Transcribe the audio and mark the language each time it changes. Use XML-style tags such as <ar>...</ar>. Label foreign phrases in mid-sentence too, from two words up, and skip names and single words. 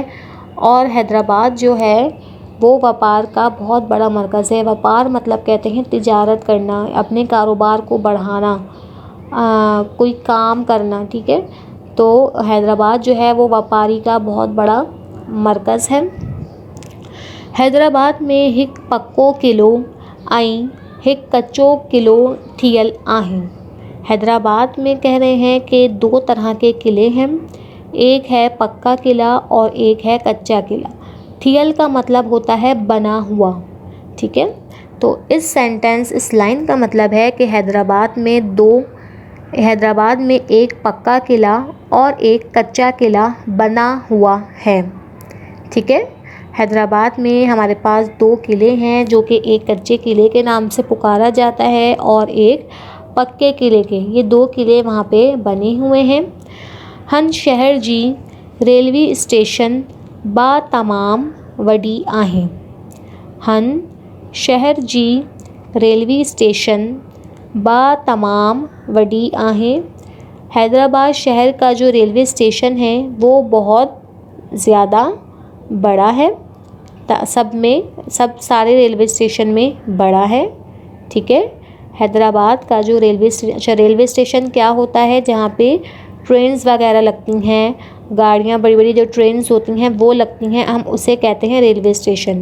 <hi>और हैदराबाद जो है वो व्यापार का बहुत बड़ा मरकज़ है। व्यापार मतलब कहते हैं तिजारत करना, अपने कारोबार को बढ़ाना, कोई काम करना। ठीक है, तो हैदराबाद जो है वो व्यापारी का बहुत बड़ा मरकज़ है।</hi> <sd>हैदराबाद में हिक पक्को किलो ऐं हिक कच्चो किलो थियल आहिनि।</sd> <hi>हैदराबाद में कह रहे हैं कि दो तरह के किले हैं, एक है पक्का किला और एक है कच्चा किला। थियल का मतलब होता है बना हुआ। ठीक है, तो इस सेंटेंस, इस लाइन का मतलब है कि हैदराबाद में एक पक्का किला और एक कच्चा किला बना हुआ है। ठीक है, हैदराबाद में हमारे पास दो किले हैं जो कि एक कच्चे किले के नाम से पुकारा जाता है और एक पक्के किले के। ये दो किले वहाँ पे बने हुए हैं।</hi> <sd>हन शहर जी रेलवे स्टेशन बा तमाम वडी आहे। हन शहर जी रेलवे स्टेशन बा तमाम वडी आहे।</sd> <hi>हैदराबाद शहर का जो रेलवे स्टेशन है वो बहुत ज़्यादा बड़ा है। सब सारे रेलवे स्टेशन में बड़ा है। ठीक है, हैदराबाद का जो रेलवे स्टेशन क्या होता है, जहाँ पे ट्रेन्स वगैरह लगती हैं, गाड़ियाँ बड़ी बड़ी जो ट्रेन्स होती हैं वो लगती हैं, हम उसे कहते हैं रेलवे स्टेशन।</hi>